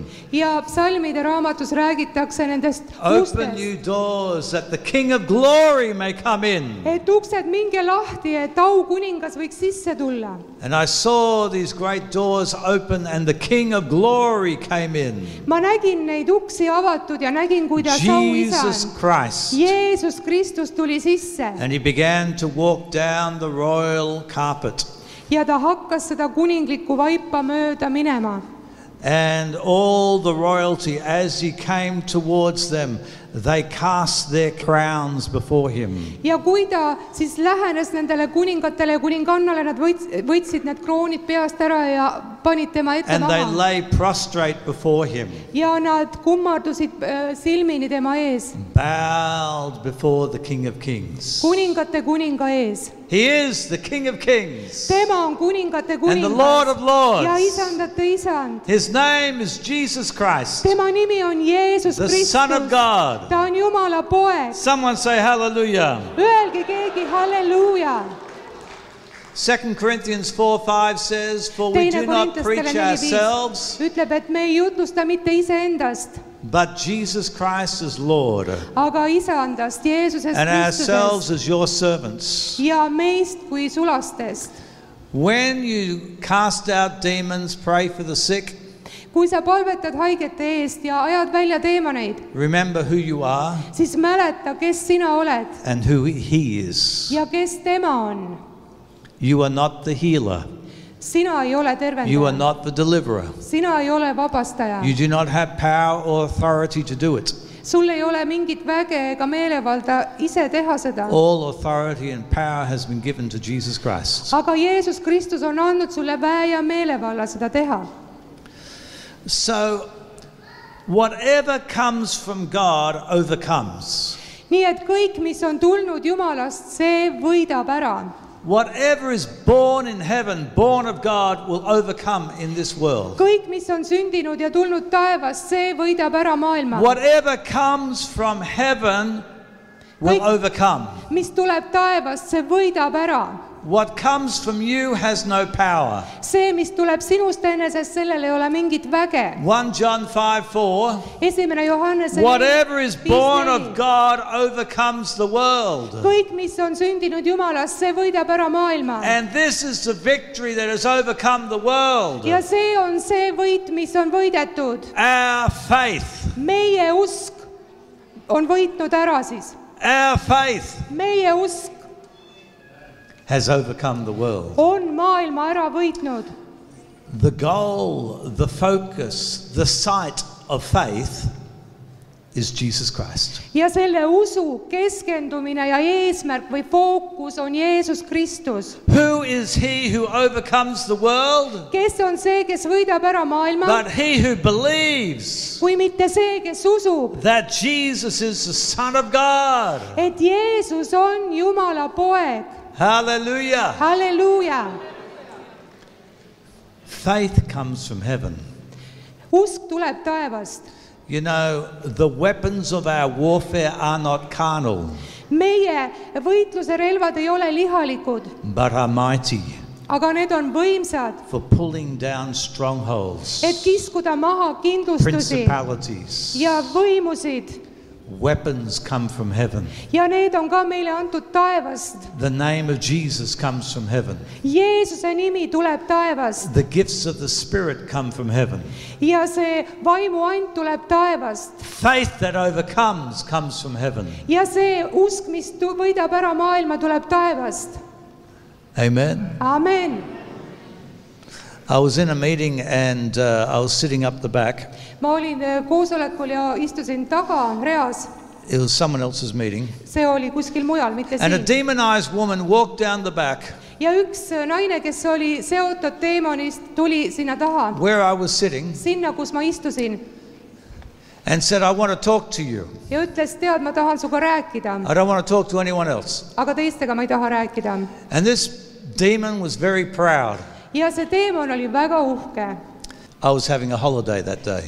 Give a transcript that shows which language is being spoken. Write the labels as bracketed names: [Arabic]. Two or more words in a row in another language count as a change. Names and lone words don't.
[Estonian] Ja psalmide raamatus räägitakse nendest [English] Open [Estonian] ustest, [English] you doors that the King of glory may come in. [Estonian] et uksed minge lahti, et aukuningas võiks sisse tulla. [English] And I saw these great doors open and the King of glory came in. [Estonian] Ma nägin neid uksi avatud ja nägin, kuidas [English] Jesus [Estonian] auisand [English] Christ. [Estonian] Jeesus Kristus tuli sisse [English] And he began to walk down the royal carpet. [Estonian] ja ta hakkas seda kuninglikku vaipa mööda minema. [English] And all the royalty, as he came towards them, they cast their crowns before him. [Estonian] Ja kui ta siis lähenes nendele kuningatele ja kuningannale, nad võtsid need kroonid peast ära ja panid tema ette [English] And they [Estonian] maha. [English] lay prostrate before him, [Estonian] Ja nad kummardusid silmini tema ees, [English] bowed before the King of Kings. [Estonian] kuningate kuninga ees. [English] He is the King of Kings [Estonian] Tema on kuningate [English] and the Lord [Estonian] kuningas [English] of [Estonian] ja [English] Lords. [Estonian] isandate isand. [English] His name is Jesus Christ, [Estonian] Tema nimi on Jeesus [English] the Son of [Estonian] Kristus. [English] God. [Estonian] Ta on Jumala poeg. [English] Someone say hallelujah. [Estonian] Öelge keegi halleluuja. [English] 2 Corinthians 4:5 says, For we [Estonian] Teine [English] do not [Estonian] Korintustele [English] preach [Estonian] 4:5 [English] ourselves, [Estonian] ütleb, et me ei jutlusta mitte iseendast, [English] but Jesus Christ is Lord, [Estonian] aga isandast, Jeesusest [English] and ourselves [Estonian] Kristusest [English] as your servants. [Estonian] ja meist kui sulastest. [English] When you cast out demons, pray for the sick, [Estonian] Kui sa palvetad haigete eest ja ajad välja teemaneid, [English] remember who you are [Estonian] siis mäleta, kes sina oled [English] and who He is. [Estonian] ja kes tema on. [English] You are not the healer. [Estonian] Sina ei ole [English] You are [Estonian] tervendaja. [English] not the deliverer. [Estonian] Sina ei ole vabastaja. [English] You do not have power or authority to do it. [Estonian] Sul ei ole mingit väge ega meelevalda ise teha seda. [English] All authority and power has been given to Jesus Christ. [Estonian] Aga Jeesus Kristus on andnud sulle väe ja meelevalla seda teha. [English] So, whatever comes from God overcomes. [Estonian] Nii et kõik, mis on tulnud Jumalast, see võidab ära. [English] Whatever is born in heaven, born of God, will overcome in this world. [Estonian] Kõik, mis on sündinud ja tulnud taevast, see võidab ära maailma. [English] Whatever comes from heaven will overcome. [Estonian] Mis tuleb taevast, see võidab ära. [English] What comes from you has no power. [Estonian] See, mis tuleb sinust enesest, sellel ei ole mingit väge. [English] 1 John 5:4. [Estonian] Esimene Johannese [English] Whatever is born of [Estonian] 5:4. [English] God overcomes the world. [Estonian] Kõik, mis on sündinud Jumalast, see võidab ära maailma. [English] And this is the victory that has overcome the world. [Estonian] Ja see on see võit, mis on võidetud. [English] Our faith. [Estonian] Meie usk on võitnud ära siis. [English] Our faith [Estonian] Meie usk [English] has overcome the world. [Estonian] on maailma ära võitnud. [English] The goal, the focus, the sight of faith is Jesus Christ. [Estonian] Ja selle usu keskendumine ja eesmärk või fookus on Jeesus Kristus. [English] Who is he who overcomes the world? [Estonian] Kes on see, kes võidab ära maailma? [English] But he who believes [Estonian] Kui mitte see, kes usub, [English] that Jesus is the Son of God. [Estonian] et Jeesus on Jumala poeg. [English] Hallelujah. [Estonian] Halleluuja! [English] Faith comes from heaven. [Estonian] Usk tuleb taevast. [English] You know, the weapons of our warfare are not carnal, [Estonian] Meie võitluse relvad ei ole lihalikud, [English] but are mighty [Estonian] aga need on võimsad, [English] for pulling down strongholds, [Estonian] et kiskuda maha kindlustusi [English] principalities. [Estonian] ja võimusid. [English] Weapons come from heaven. [Estonian] Ja need on ka meile antud taevast. [English] The name of Jesus comes from heaven. [Estonian] Jeesuse nimi tuleb taevast [English] The gifts of the Spirit come from heaven. [Estonian] ja see vaimuant tuleb taevast. [English] Faith that overcomes comes from heaven. [Estonian] Ja see usk, mis võidab ära maailma, tuleb taevast. [English] Amen. [Estonian] Amen. [English] I was in a meeting and I was sitting up the back. [Estonian] Ma olin koosolekul ja istusin taga reas. [English] It was someone else's meeting. [Estonian] See oli kuskil mujal, mitte [English] And a [Estonian] siin. [English] demonized woman walked down the back [Estonian] Ja üks naine, kes oli seotud teemonist, tuli sinna taha, [English] where I was sitting [Estonian] sinna, kus ma istusin, [English] and said, I want to talk to you. [Estonian] ja ütles, tead, ma tahan sinuga rääkida, [English] I don't want to talk to anyone else. [Estonian] aga teistega ma ei taha rääkida. [English] And this demon was very proud. [Estonian] Ja see teemon oli väga uhke. [English] I was having a holiday that day.